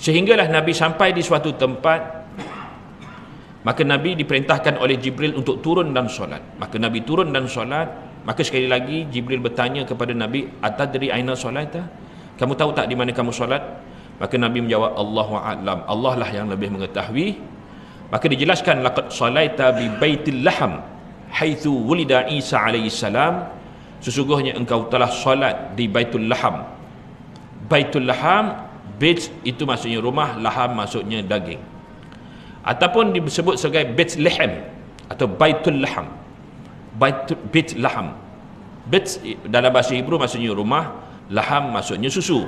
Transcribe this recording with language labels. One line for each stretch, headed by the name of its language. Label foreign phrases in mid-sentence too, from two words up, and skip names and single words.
Malay: Sehinggalah Nabi sampai di suatu tempat, maka Nabi diperintahkan oleh Jibril untuk turun dan solat. Maka Nabi turun dan solat. Maka sekali lagi Jibril bertanya kepada Nabi,
Arabic: أتدري أين صلاتك?
Malay: Kamu tahu tak di mana kamu solat? Maka Nabi menjawab,
Arabic: الله أعلم,
Malay: Allah lah yang lebih mengetahui. Maka dijelaskan,
Arabic: لقد صليت ببيت لحم حيث ولد عيسى عليه السلام.
Malay: Sesungguhnya engkau telah solat di Baitul Laham. Baitul Laham, bait itu maksudnya rumah, laham maksudnya daging. Ataupun disebut sebagai Bethlehem atau Baitul Laham. Bait Laham. Bait dalam bahasa Hebrew maksudnya rumah, laham maksudnya susu.